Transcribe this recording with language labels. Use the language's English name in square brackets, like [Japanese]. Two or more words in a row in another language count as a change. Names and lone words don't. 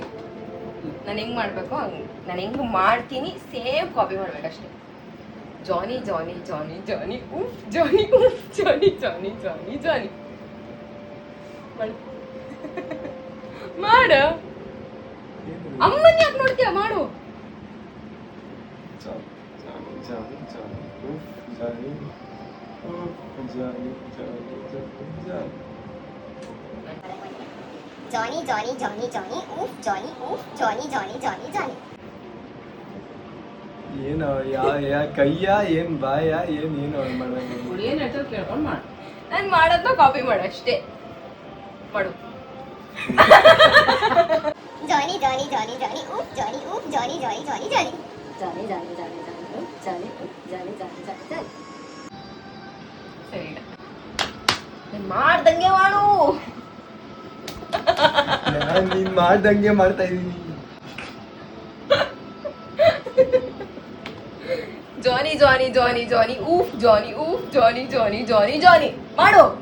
[Kannada] ನಾನು ಹೆಂಗೆ ಮಾಡಬೇಕು ಹಂಗೆ ನಾನು ಹೆಂಗೆ ಮಾಡ್ತೀನಿ [English] same copy [Kannada] ಮಾಡ್ಬೇಕಷ್ಟೇ. ಜಾನಿ ಜಾನಿ ಜಾನಿ ಜಾನಿ ಉಫ್ ಜಾನಿ ಉಫ್ ಜಾನಿ ಜಾನಿ ಜಾನಿ ಜಾನಿ ಮಾಡು. ಅಮ್ಮನ ಯಾಕೆ ನೋಡ್ತೀಯ? ಮಾಡು. Johnny, Johnny, Johnny, Johnny, oof, Johnny, oof, Johnny, Johnny, Johnny, Johnny. ಏನೋ ಯಾ ಕೈಯ ಏನ್ ಬಾಯ ಏನ್ ಏನು ಮಾಡಂಗ. ಏನು ಹೇಳ್ತಾರೆ ಕೇಳ್ಕೊಂಡು ಮಾಡು. ನಾನು ಮಾಡೋದನ್ನ ಕಾಪಿ ಮಾಡು ಅಷ್ಟೇ. ಮಾಡು. Johnny, Johnny, Johnny, Johnny, oof, Johnny, oof, Johnny, Johnny, Johnny, Johnny. ಜಾನಿ ಜಾನಿ ಜಾನಿ ಜಾನಿ ಓಫ್ ಜಾನಿ ಜಾನಿ ಜಾನಿ ಜಾನಿ ಜಾನಿ. ಸರಿ ಈಗ ನಾನು ಮಾಡ್ದಂಗೆ ಮಾಡು. ನೀನ್ ಮಾಡ್ದಂಗೆ ಮಾಡ್ತಾ ಇದೀನಿ. ಜಾನಿ ಜಾನಿ ಜಾನಿ ಜಾನಿ ಊಫ್ ಜಾನಿ ಊಫ್ ಜಾನಿ ಜಾನಿ ಜಾನಿ ಜಾನಿ ಮಾಡು.